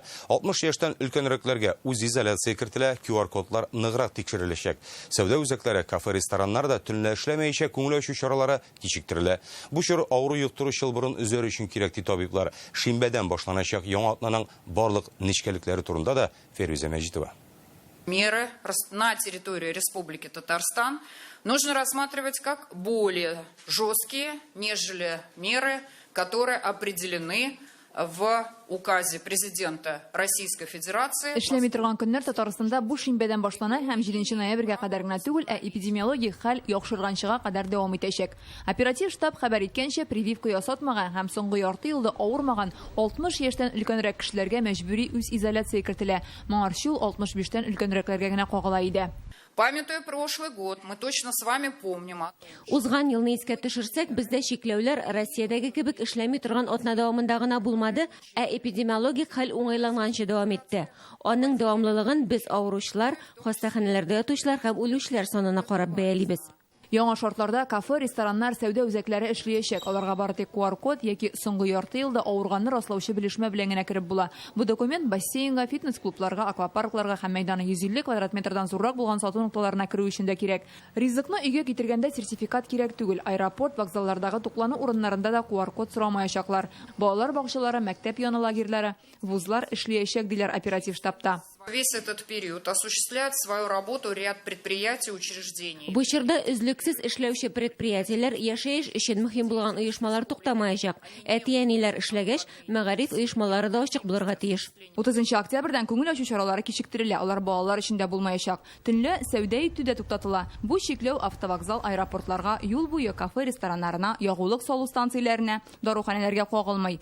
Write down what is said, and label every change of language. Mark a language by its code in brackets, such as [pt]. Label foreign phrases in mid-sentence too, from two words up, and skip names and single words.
[tt] 60 яшьтән өлкәнрәкләргә үз изоляция кертелә, QR-кодлар ныграк тикшереләчәк. Сәүдә үзәкләре, кафе, рестораннарда төнлә эшләмәячәк, күңел ачу чаралары кичектерелә. Бу чор авыру юктыручы бурын үзәр өчен кирәк ди табиблар. Шимбәдән башланачак яңа атнаның барлык нечкәлекләре турында да Феруза Мәҗитова. [ru] Меры на территории Республики Татарстан нужно рассматривать как более жесткие, нежели меры, которые определены в указе президента Российской Федерации. [tt] Эшләми торган көннәр Татарстанда бу шимбәдән башлана һәм 7 ноябрьгә кадәр генә түгел, эпидемиологик хәл яхшырганчыга кадәр дәвам итәчәк. Оператив штаб хәбәр иткәнчә, прививка ясатмаган һәм соңгы ярты елда авырмаган 60 яшьтән өлкәнрәк кешеләргә мәҗбүри үз изоляция кертелә. Моңарчы 65-тән өлкәнрәкләргә генә кагыла иде. [ru] Памятуя прошлый год, мы точно с вами помним. [tt] Узган елны искә төшерсәк, бездә чикләүләр Россиядәге кебек эшләми торган атна дәвамында гына булмады, эпидемиологик хәл уңайланганчы дәвам итте. Аның дәвамлылыгын без авыручылар, хастаханәләрдә ятучылар һәм үлүчеләр санына карап бәялибез. Яңа шартларда кафе, рестораннар, сәүдә үзәкләре эшләячәк. Аларга бары тик QR-код яки соңгы ярты елда авырганны раслаучы белешмә белән генә кирип була. Бу документ бассейнга, фитнес-клубларга, аквапаркларга һәм мәйданы 150 квадрат метрдан зуррак булган сату нукталарына кирү өчен дә кирәк. Ризыкны өйгә китергәндә сертификат кирәк түгел. Аэропорт, вокзаллардагы туклану урыннарында да QR-код сорамаячаклар. Балалар бакчалары, мәктәп яны лагерьләре, вузлар эшләячәк диләр оператив штабта. [ru] Весь этот период осуществляет свою работу ряд предприятий и учреждений. [tt] Бу чорда үзлексез эшләүче предприятиеләр, яшәеш өчен мөһим булган оешмалар туктамаячак. Әтиәниләр эшләгәч, мәгариф оешмалары да ачык булырга тиеш. 30 октябрьдән күңел ачу чаралары кичектерелә. Алар балалар өчен дә булмаячак. Төнлә сәүдә итүдә туктатыла. Бу чикләү автовокзал, аэропортларга, юл буе кафе, рестораннарына, ягулык салу станцияләренә, даруханәләргә кагылмый.